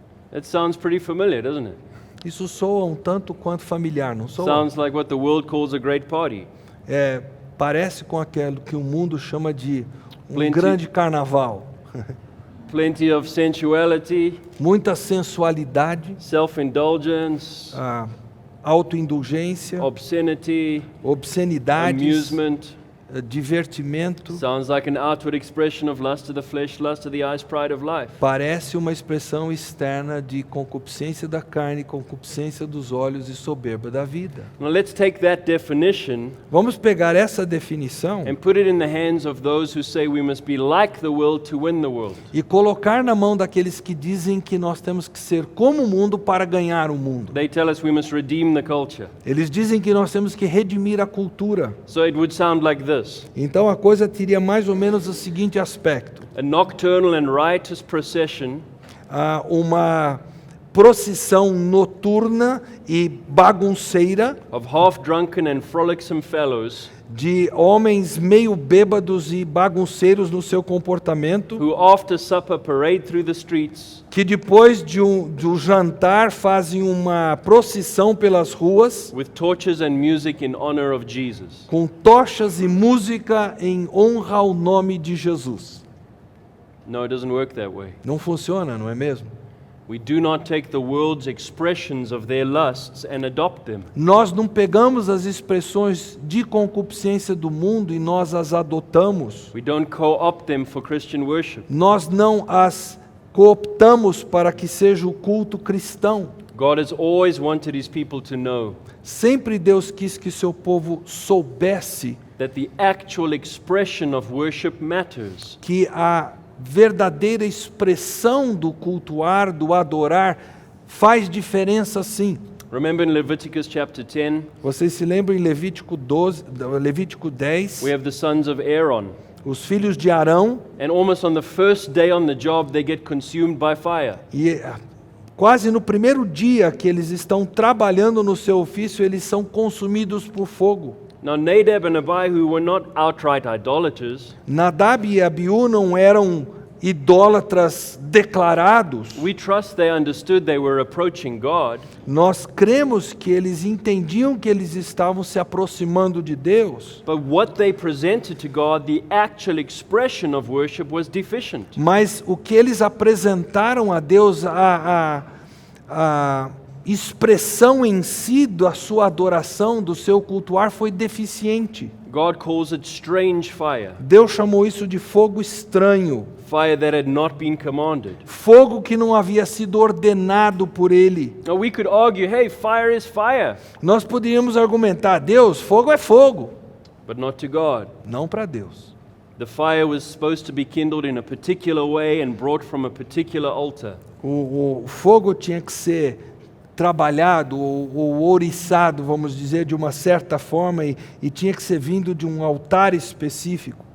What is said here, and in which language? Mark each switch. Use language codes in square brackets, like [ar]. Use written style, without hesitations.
[en] That sounds pretty familiar, doesn't it? [pt] Isso soa um tanto quanto familiar, não soa? [en] Sounds like what the world calls a great party. [pt] Parece com aquilo que o mundo chama de um [en] Plenty. [pt] grande carnaval. [en] Plenty of sensuality, [pt] Muita sensualidade, [en] self-indulgence, [pt] autoindulgência, [en] obscenity, [pt] obscenidades, [en] amusement. [pt] divertimento. [en] Sounds like an outward expression of lust of the flesh, lust of the eyes, pride of life. [pt] Parece uma expressão externa de concupiscência da carne, concupiscência dos olhos e soberba da vida. [en] Now let's take that definition [pt] Vamos pegar essa definição [en] and put it in the hands of those who say we must be like the world to win the world. [pt] e colocar na mão daqueles que dizem que nós temos que ser como o mundo para ganhar o mundo. [en] They tell us we must redeem the culture. [pt] Eles dizem que nós temos que redimir a cultura. [en] So it would sound like this: [pt] Então a coisa teria mais ou menos o seguinte aspecto: [en] a nocturnal and riotous procession [pt] uma procissão noturna e bagunceira [en] of half-drunken and frolicsome fellows [pt] de homens meio bêbados e bagunceiros no seu comportamento, [en] who after supper parade through the streets [pt] que depois de um jantar fazem uma procissão pelas ruas [en] with torches and music in honor of Jesus. [pt] com tochas e música em honra ao nome de Jesus. [en] No, it doesn't work that way. [pt] Não funciona, não é mesmo? [en] We do not take the world's expressions of their lusts and adopt them. [pt] Nós não pegamos as expressões de concupiscência do mundo e nós as adotamos. [en] We don't co-opt them for Christian worship. [pt] Nós não as cooptamos para que seja o culto cristão. [en] God has always wanted his people to know [pt] Sempre Deus quis que seu povo soubesse [en] that the actual expression of worship matters. [pt] que a verdadeira expressão do cultuar, do adorar, faz diferença sim. [en] Remember in Leviticus chapter 10, [pt] Vocês se lembram em Levítico 10, [en] we have the sons of Aaron, [pt] os filhos de Arão, [en] and almost on the first day on the job they get consumed by fire. [pt] e quase no primeiro dia que eles estão trabalhando no seu ofício, eles são consumidos por fogo. [en] Now Nadab and Abihu were not outright idolaters. [pt] Nadab e Abiú não eram idólatras declarados. [en] We trust they understood they were approaching God, [pt] Nós cremos que eles entendiam que eles estavam se aproximando de Deus, [en] but what they presented to God, the actual expression of worship, was deficient. [pt] mas o que eles apresentaram a Deus, a expressão em si da sua adoração, do seu cultuar, foi deficiente. [en] God calls it strange fire, [pt] Deus chamou isso de fogo estranho, [en] fire that had not been commanded. [pt] fogo que não havia sido ordenado por Ele. [en] Now we could argue, hey, fire is fire, [pt] Nós poderíamos argumentar, Deus, fogo é fogo, [en] but not to God. [pt] não para Deus. [en] The fire was supposed to be kindled in a particular way and brought from a particular altar. [pt] O fogo tinha que ser trabalhado ou ouriçado, vamos dizer, de uma certa forma, e tinha que ser vindo de um altar específico.